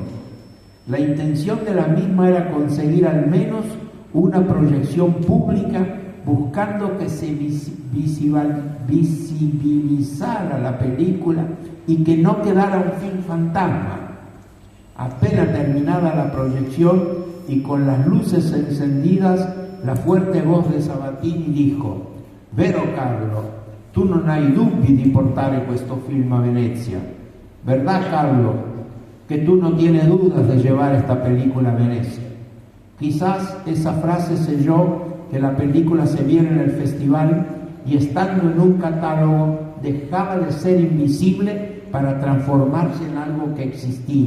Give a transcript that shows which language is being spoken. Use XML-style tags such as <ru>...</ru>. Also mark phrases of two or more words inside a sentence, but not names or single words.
<es>La intención de la misma era conseguir al menos una proyección pública, buscando que se visibilizara la película y que no quedara un film fantasma. Apenas terminada la proyección y con las luces encendidas, la fuerte voz de Zavattini dijo:</es> <it>"Vero Carlo, tu non hai dubbi di portare questo film a Venezia.</it> <es>¿Verdad, Carlo, que tú no tienes dudas de llevar esta película a Venecia?". Quizás esa frase selló que la película se viera en el festival, y estando en un catálogo dejaba de ser invisible para transformarse en algo que existía.</es>